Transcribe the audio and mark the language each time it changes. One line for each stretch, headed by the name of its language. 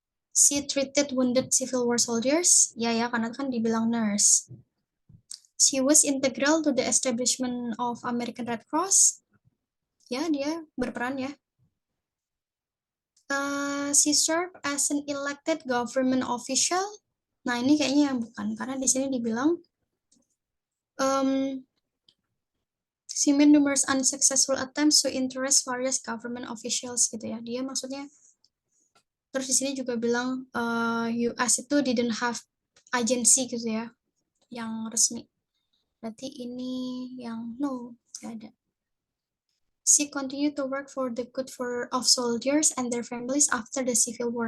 English: She treated wounded Civil War soldiers.
Indonesian: Ya, karena kan dibilang nurse.
English: She was integral to the establishment of American Red Cross.
Indonesian: Ya, dia berperan ya.
English: She served as an elected government official.
Indonesian: Nah, ini kayaknya yang bukan, karena di sini dibilang
English: She made numerous unsuccessful attempts to interest various government officials gitu ya.
Indonesian: Dia maksudnya terus di sini juga bilang US itu
English: didn't have agency
Indonesian: gitu ya yang resmi. Berarti ini yang no, nggak ada.
English: She continued to work for the good of soldiers and their families after the Civil War.